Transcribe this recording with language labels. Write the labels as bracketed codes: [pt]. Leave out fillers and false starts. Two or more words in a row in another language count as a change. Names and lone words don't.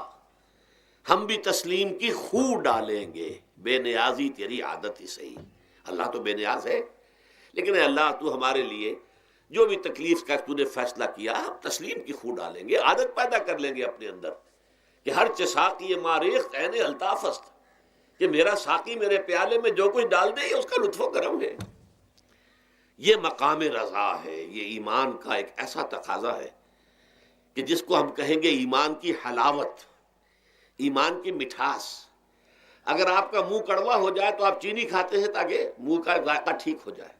[ur] ہم بھی تسلیم کی خو ڈالیں گے، بے نیازی تیری عادت ہی صحیح۔ اللہ تو بے نیاز ہے، لیکن اے اللہ تو ہمارے لیے جو بھی تکلیف کا تو نے فیصلہ کیا، ہم تسلیم کی خو ڈالیں گے، عادت پیدا کر لیں گے اپنے اندر کہ [fa] ہر ساقی ماریخت عین الطاف است، [ur] کہ میرا ساقی میرے پیالے میں جو کچھ ڈال دے اس کا لطف و کرم ہے۔ یہ مقام رضا ہے، یہ ایمان کا ایک ایسا تقاضا ہے کہ جس کو ہم کہیں گے ایمان کی حلاوت، ایمان کی مٹھاس۔ اگر آپ کا منہ کڑوا ہو جائے تو آپ چینی کھاتے ہیں تاکہ منہ کا ذائقہ ٹھیک ہو جائے۔